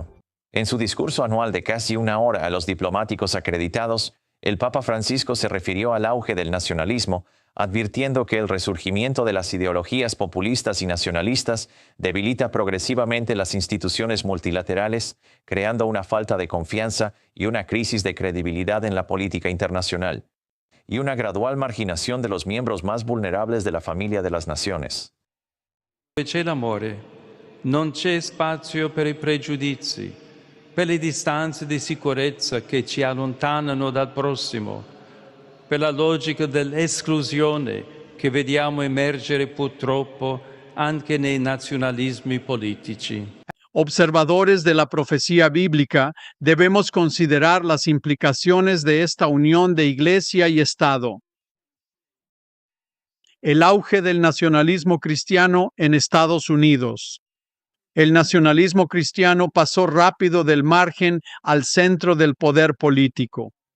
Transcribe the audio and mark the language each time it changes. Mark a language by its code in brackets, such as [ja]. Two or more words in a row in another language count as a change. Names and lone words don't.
[es] En su discurso anual de casi una hora a los diplomáticos acreditados, el Papa Francisco se refirió al auge del nacionalismo, advirtiendo que el resurgimiento de las ideologías populistas y nacionalistas debilita progresivamente las instituciones multilaterales, creando una falta de confianza y una crisis de credibilidad en la política internacional, y una gradual marginación de los miembros más vulnerables de la familia de las naciones. [it] Dove c'è l'amore, non c'è spazio per i pregiudizi, per le distanze di sicurezza che ci allontanano dal prossimo, per la logica dell'esclusione che vediamo emergere purtroppo anche nei nazionalismi politici. [es] Observadores de la profecía bíblica, debemos considerar las implicaciones de esta unión de Iglesia y Estado. El auge del nacionalismo cristiano en Estados Unidos. El nacionalismo cristiano pasó rápido del margen al centro del poder político.